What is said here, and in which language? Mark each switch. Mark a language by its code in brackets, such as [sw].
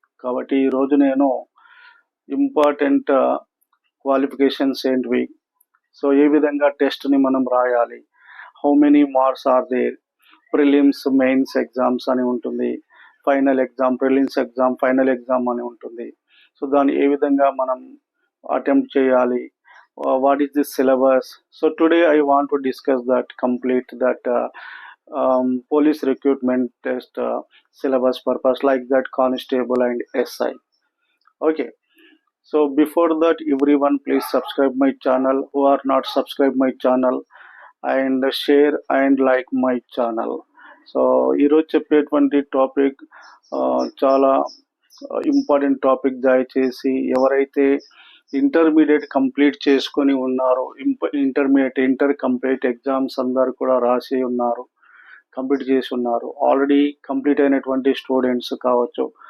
[te] కాబట్టి ఈరోజు నేను ఇంపార్టెంట్ క్వాలిఫికేషన్స్ ఏంటివి, సో ఏ విధంగా టెస్ట్ని మనం రాయాలి, [en] how many marks are there, [te] prelims mains exams అని ఉంటుంది, final exam, prelims exam, final exam అని ఉంటుంది. సో దాన్ని ఏ విధంగా మనం అటెంప్ట్ చేయాలి, [en] What is the syllabus. So today I want to discuss that complete that police recruitment test syllabus purpose like that constable and SI. Okay, so before that everyone please subscribe my channel who are not subscribe my channel and share and like my channel. [te] So ఈరోజు చెప్పేటువంటి topic చాలా important topic. దయచేసి ఎవరైతే intermediate complete చేసుకొని ఉన్నారో, inter complete exams అందరు కూడా రాసి ఉన్నారు, కంప్లీట్ చేసి ఉన్నారు, ఆల్రెడీ కంప్లీట్ అయినటువంటి స్టూడెంట్స్ కావచ్చు.